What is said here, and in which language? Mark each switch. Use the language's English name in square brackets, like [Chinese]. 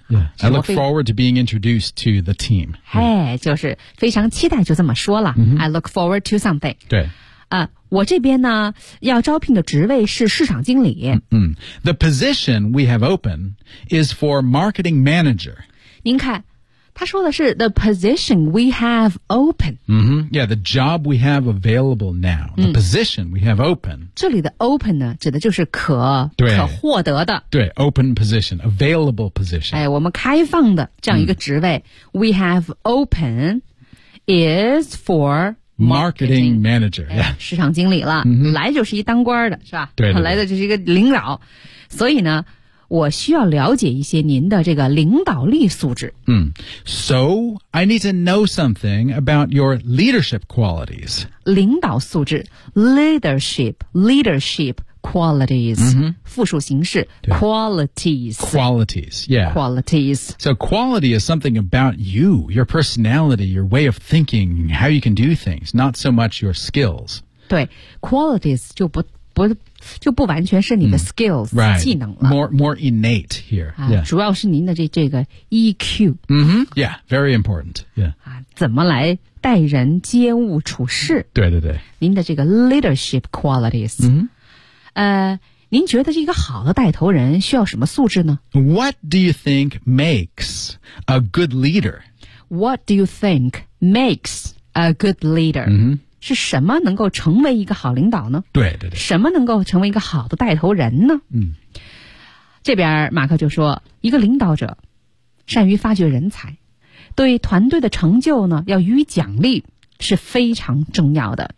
[English] Yeah, I look forward to being introduced to the team. [Chinese] 嘿，就是非常期待，就这么说了。 Mm-hmm. [English] I look forward to something. [Chinese] 对。我这边呢要招聘的职位是市场经理。嗯、mm-hmm. [English] The position we have open is for marketing manager. [Chinese] 您看他说的是 [English] the position we have open. Mm-hmm. Yeah, the job we have available now. The、 mm-hmm. position we have open. [Chinese] 这里的 open 呢指的就是可获得的。 [English] 对 open position, available position. [Chinese] 哎我们开放的这样一个职位、mm-hmm. [English] we have open is for, Marketing manager,、yeah. [Chinese] 市场经理了、 mm-hmm. 来就是一当官的是吧对对对来的就是一个领导所以呢我需要了解一些您的这个领导力素质、 mm. [English] So I need to know something about your leadership qualities [Chinese] 领导素质 Leadership qualities、 mm-hmm. 复数形式 Qualities [English] yeah. Qualities So quality is something about you Your personality Your way of thinking How you can do things Not so much your skills [Chinese] 对 Qualities 就不完全是你的 skills、 [English] mm. right. [Chinese] 技能了 [English] more innate here、yeah. [Chinese] 啊、主要是您的这个 EQ、 [English] mm-hmm. Yeah Very important Yeah、 [Chinese] 啊、怎么来待人接物处事对对对您的这个 leadership qualities、 mm-hmm. 您觉得一个好的带头人需要什么素质呢 [English] What do you think makes a good leader? What do you think makes a good leader?、 Mm-hmm. [Chinese] 是什么能够成为一个好领导呢对对对。什么能够成为一个好的带头人呢、嗯、这边马克就说一个领导者善于发掘人才对团队的成就呢要予以奖励。是非常重要的、